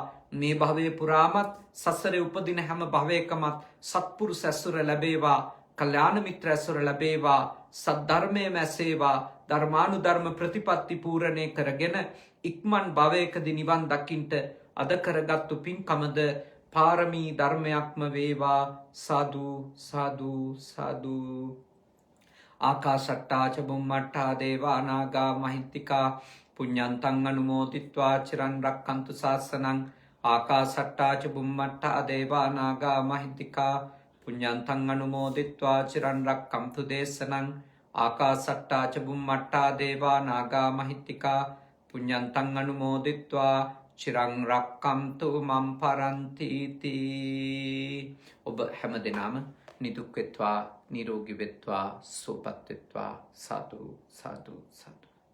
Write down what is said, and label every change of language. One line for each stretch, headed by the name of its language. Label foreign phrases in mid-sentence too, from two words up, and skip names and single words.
Sinhala: මේ භවයේ පුරාමත් සසරේ උපදින හැම භවයකමත් සත්පුරුෂ ඇසුර ලැබේවා. කල්යාණ මිත්‍ර ඇසුර ලැබේවා. සද්ධර්මයේ මැසේවා. ධර්මානුධර්ම ප්‍රතිපත්ති පූර්ණේ කරගෙන ඉක්මන් භවයකදී නිවන් දකින්ට අද කරගත්තු පින්කමද පාරමී ධර්මයක්ම වේවා. සාදු සාදු සාදු.
Pali: ආකාශට්ටා ච බුම්මට්ටා දේවා නාග මහිත්‍තිකා පුඤ්ඤන්තං අනුමෝදිත්වා චිරන් රක්칸තු ශාසනං. ආකාශට්ටා ච බුම්මට්ටා දේවා නාග මහිත්‍තිකා පුඤ්ඤන්තං අනුමෝදිත්වා චිරන් රක්칸තු දේශනං. ආකාශට්ටා ච බුම්මට්ටා දේවා නාග මහිත්‍තිකා පුඤ්ඤන්තං අනුමෝදිත්වා චිරං රක්칸තු මම් පරන්ති තී.
Sinhala: ඔබ හැමදෙනාම නිදුක් වෙත්වා, නිරෝගී වෙත්වා, සුවපත් වෙත්වා. සාදු සාදු සාදු.